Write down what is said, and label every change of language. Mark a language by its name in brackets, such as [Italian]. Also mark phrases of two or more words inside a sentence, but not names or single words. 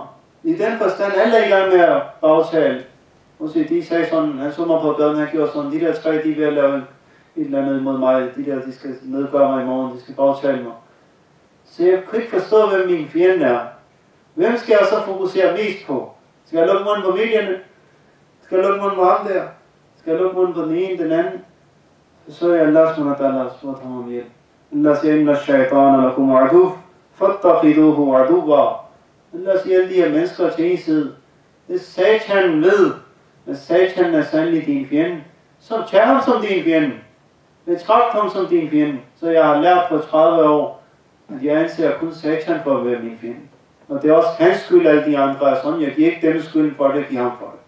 [Danish] I den forstand, alle er i gang med at bagtale. Måske de sagde sådan, han så mig på gaden, han gjorde sådan, de der 3, de er ved at lave et eller andet imod mig. De der, de skal nedgøre mig i morgen, de skal bagtale mig. Så jeg kan ikke forstå, hvem min fjende er. Hvem skal jeg så fokusere mest på? Skal jeg lukke munden på medierne? Skal jeg lukke munden på ham der? Skal jeg lukke munden på den ene, den anden? Så er [Arabic] الله سبحانه وتعالى [Danish] spurgt ham om hjælp. Allah siger, [Arabic] إن الشيطان لكم عدو فاتخذوه عدوا. [Danish] Allah siger, alle de her mennesker til en side. Det Satan ved, at Satan er sandelig din fjende. Så tag ham som din fjende. Betragt ham som din fjende. Så jeg har lært på 30 år, at jeg anser kun Satan for at være min fjende. Og det er også hans skyld, alle de andre er sådan. Jeg giver ikke dem skyld for det, jeg giver ham for det.